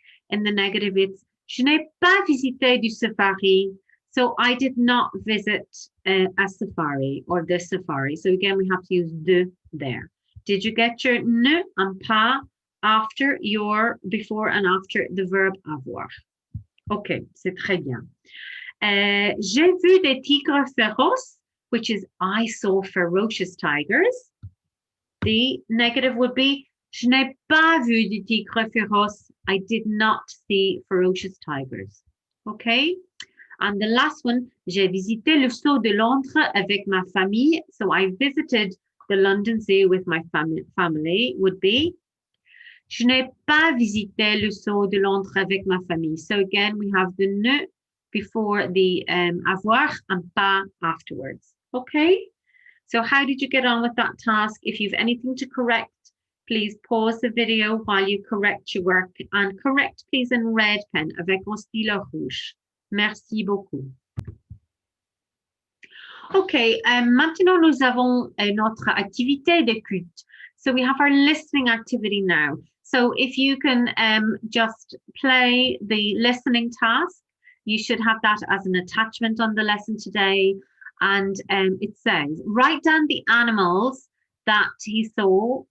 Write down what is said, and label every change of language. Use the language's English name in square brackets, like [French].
[English] In the negative, it's [French] je n'ai pas visité du safari. [English] So I did not visit a safari or the safari. So again, we have to use de there. Did you get your ne and pas after your, before and after the verb avoir? [French] Okay, c'est très bien. J'ai vu des tigres féroces, [English] which is I saw ferocious tigers. The negative would be [French] je n'ai pas vu de tigres féroces. [English] I did not see ferocious tigers. Okay. And the last one, [French] j'ai visité le zoo de Londres avec ma famille. [English] So I visited the London Zoo with my family would be [French] je n'ai pas visité le zoo de Londres avec ma famille. [English] So again, we have the ne before the avoir and pas afterwards. Okay. So how did you get on with that task? If you've anything to correct, please pause the video while you correct your work and correct please in red pen [French] avec un stylo rouge. Merci beaucoup. Okay, maintenant nous avons notre activité d'écoute. [English] So we have our listening activity now. So if you can just play the listening task, you should have that as an attachment on the lesson today. And it says, write down the animals that he saw.